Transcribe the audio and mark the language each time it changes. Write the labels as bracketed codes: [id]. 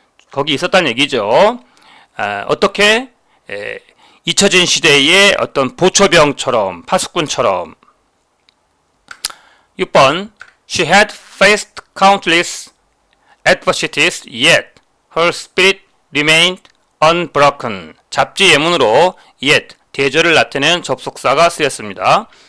[ko] 거기 있었다는 얘기죠. 어떻게 잊혀진 시대의 어떤 보초병처럼 파수꾼처럼. [en] 6번 She had faced countless adversities yet her spirit remained unbroken. [ko] 잡지 예문으로 yet 대절을 나타내는 접속사가 쓰였습니다.